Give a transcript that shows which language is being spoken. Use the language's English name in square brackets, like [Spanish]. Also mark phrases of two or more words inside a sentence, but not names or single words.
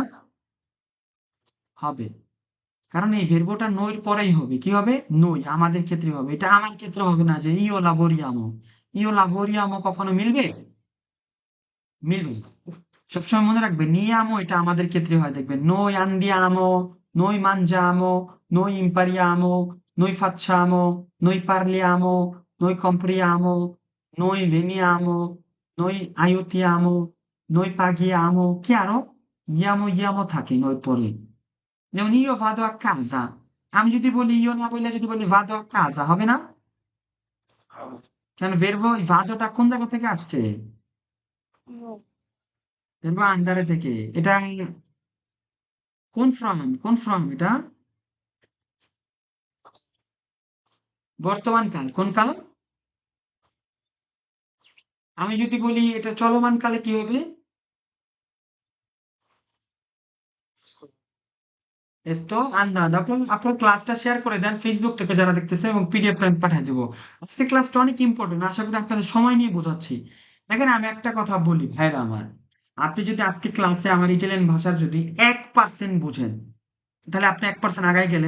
[Bangla] হবে। কারণ এই ভের্বোটা নইর পরেই হবে। কি হবে? নই। আমাদের ক্ষেত্রে হবে। এটা আমার ক্ষেত্রে হবে না যে [Italian] io lavoriamo. io lavoriamo [Bangla] কখনো মিলবে? মিলবে না। সবসময় মনে রাখবে নিয়ামো এটা আমাদের ক্ষেত্রে হয়, দেখবেন [Italian] noi andiamo, noi mangiamo, noi impariamo, noi facciamo, noi parliamo, noi compriamo, noi veniamo, noi aiutiamo, noi paghiamo. Chiaro? Iamo থাকে noi [Bangla] পরে। যেমন [Italian] io vado a casa, [Bangla] আমি যদি বলি io না বললে যদি বলি [Italian] vado a casa [Bangla] হবে না? কেন [Italian] verbo vadoটা [Bangla] কোন জায়গা থেকে আসছে? [Italian] verbo andare [Bangla] থেকে। এটা কোন ফর্ম এটা? বর্তমান কাল। কোন কাল? আমি যদি বলি এটা চলমান কালে কি হবে? [Italian] sto andando. [Bangla] আপনার ক্লাসটা শেয়ার করে দেন ফেসবুক থেকে যারা দেখতেছে, এবং পিডিএফটা আমি পাঠিয়ে দেবো। আজকে ক্লাসটা অনেক ইম্পর্টেন্ট, আশা করি আপনাদের সময় নিয়ে বোঝাচ্ছি। দেখেন আমি একটা কথা বলি ভাইরা আমার, আপনি যদি আজকে ক্লাসে আমার ইটালিয়ান ভাষার যদি 1% বুঝেন, তাহলে আপনি 1% আগায় গেলেন।